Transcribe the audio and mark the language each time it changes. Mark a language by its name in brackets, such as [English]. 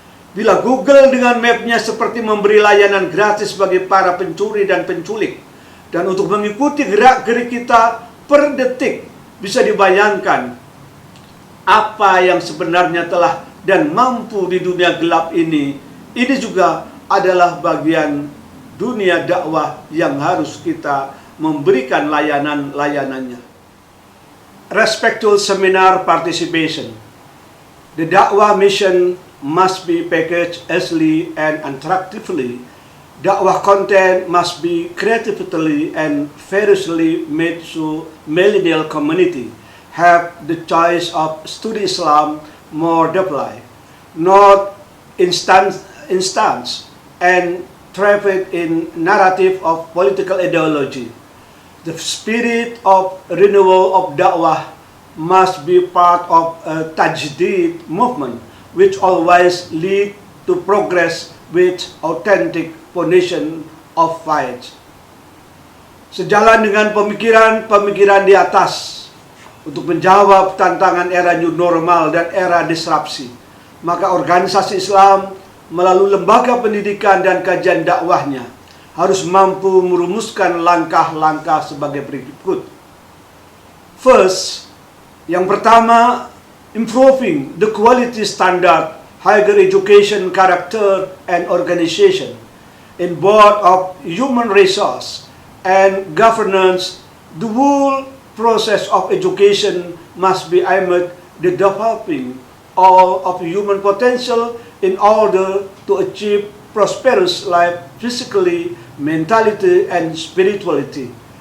[Indonesian] Bila Google dengan mapnya seperti memberi layanan gratis bagi para pencuri dan penculik, dan untuk mengikuti gerak-gerik kita per detik, bisa dibayangkan apa yang sebenarnya telah dan mampu di dunia gelap ini. Ini juga adalah bagian dunia dakwah yang harus kita memberikan layanan-layanannya. [English] Respectful seminar participation. The dakwah mission must be packaged easily and attractively. Dakwah content must be creatively and variously made so millennial community have the choice of study Islam more deeply, not instance and traffic in narrative of political ideology. The spirit of renewal of da'wah must be part of a tajdid movement, which always lead to progress with authentic foundation of fight. [Indonesian] Sejalan dengan pemikiran-pemikiran di atas untuk menjawab tantangan era new normal dan era disrupsi, maka organisasi Islam melalui lembaga pendidikan dan kajian dakwahnya harus mampu merumuskan langkah-langkah sebagai berikut. [English] First, [Indonesian] yang pertama, [English] improving the quality standard higher education character and organization in board of human resource and governance. The whole process of education must be aimed the developing all of human potential in order to achieve prosperous life physically, mentality, and spirituality.